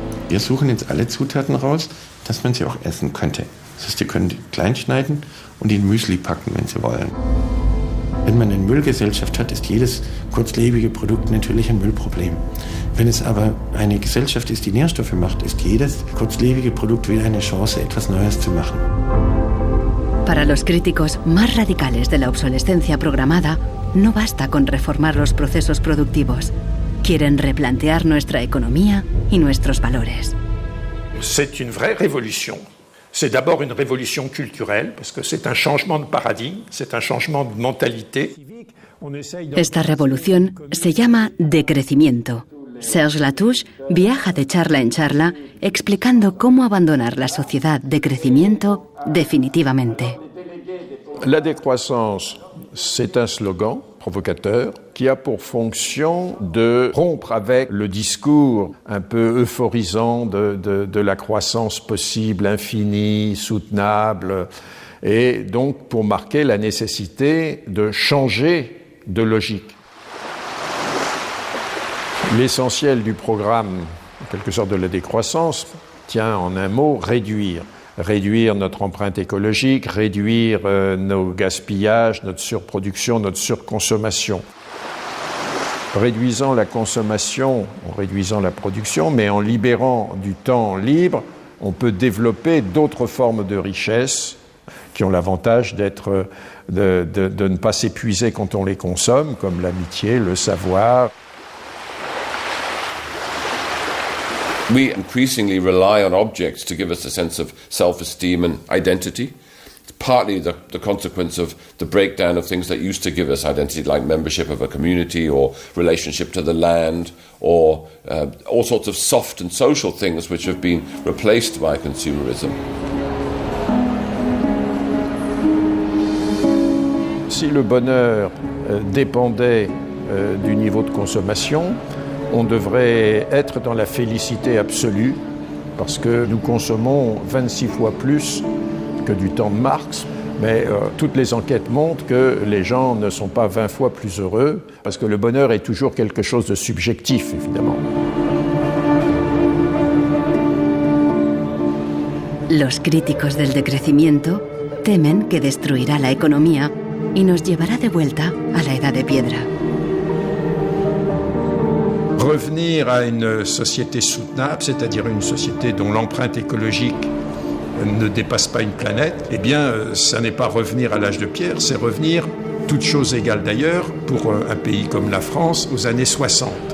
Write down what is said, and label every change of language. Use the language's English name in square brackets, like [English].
[German] Wir suchen jetzt alle Zutaten raus, dass man sie auch essen könnte. Das heißt, Sie können die klein schneiden und in Müsli packen, wenn Sie wollen. Wenn man eine Müllgesellschaft hat, ist jedes kurzlebige Produkt natürlich ein Müllproblem. Wenn es aber eine Gesellschaft ist, die Nährstoffe macht, ist jedes kurzlebige Produkt wieder eine Chance, etwas Neues zu machen. [Spanish] Para los críticos más radicales de la obsolescencia programada, no basta con reformar los procesos productivos. Quieren replantear nuestra economía y nuestros valores. [French] C'est une vraie révolution. C'est d'abord une révolution culturelle, parce que c'est un changement de paradigme, c'est un changement de mentalité. [Spanish] Esta revolución se llama decrecimiento. Serge Latouche viaja de charla en charla explicando cómo abandonar la sociedad de crecimiento definitivamente. [French] La décroissance, c'est un slogan provocateur qui a pour fonction de rompre avec le discours un peu euphorisant de la croissance possible, infinie, soutenable, et donc pour marquer la nécessité de changer de logique. L'essentiel du programme, en quelque sorte de la décroissance, tient en un mot réduire. Réduire notre empreinte écologique, réduire nos gaspillages, notre surproduction, notre surconsommation. Réduisant la consommation, en réduisant la production, mais en libérant du temps libre, on peut développer d'autres formes de richesse qui ont l'avantage de ne pas s'épuiser quand on les consomme, comme l'amitié, le savoir. [English] We increasingly rely on objects to give us a sense of self-esteem and identity. It's partly the consequence of the breakdown of things that used to give us identity, like membership of a community or relationship to the land, or all sorts of soft and social things which have been replaced by consumerism. [French] Si le bonheur dépendait du niveau de consommation, on devrait être dans la félicité absolue, parce que nous consommons 26 fois plus que du temps de Marx, mais toutes les enquêtes montrent que les gens ne sont pas 20 fois plus heureux, parce que le bonheur est toujours quelque chose de subjectif, évidemment. [Spanish] Los críticos del decrecimiento temen que destruirá la economía y nos llevará de vuelta a la edad de piedra. [French] Revenir à une société soutenable, c'est-à-dire une société dont l'empreinte écologique ne dépasse pas une planète, eh bien, ça n'est pas revenir à l'âge de pierre, c'est revenir, toutes choses égales d'ailleurs, pour un pays comme la France, aux années 60.